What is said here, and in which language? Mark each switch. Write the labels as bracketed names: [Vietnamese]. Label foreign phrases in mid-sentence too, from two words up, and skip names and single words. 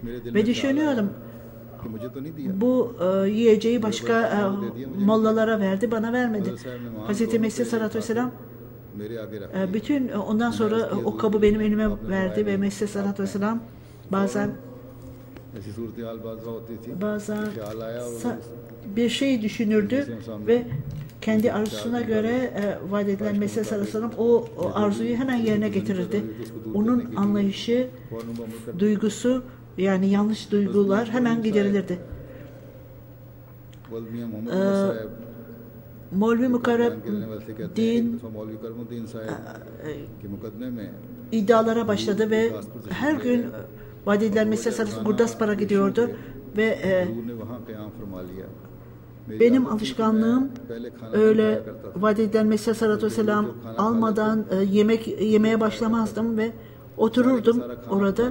[Turkish] Ve düşünüyordum, bu yiyeceği başka mollalara verdi, bana vermedi. Hazreti Mesih [Arabic] صلى الله عليه وسلم [Turkish] ondan sonra o kabı benim elime verdi ve Mesih [Arabic] صلى الله عليه وسلم [Turkish] bazen [Urdu] ایسی صورت حال بعض ہوتی تھی [Turkish] Bazen [Urdu] خیال آیا اور [Turkish] bir şey düşünürdü ve kendi arzusuna göre vaat edilen Mesih [Arabic] صلى الله عليه وسلم [Turkish] o arzuyu hemen yerine getirirdi. Onun anlayışı, duygusu, yani yanlış duygular hemen giderilirdi. Mevlevi Mukarrem'din iddialara başladı ve her gün vaat edilen Mesih [Arabic] صلى الله عليه وسلم [Turkish] Gurdaspara gidiyordu ve benim alışkanlığım öyle vaat edilen Mesih [Arabic] صلى الله عليه وسلم [Turkish] almadan yemek yemeye başlamazdım ve otururdum orada.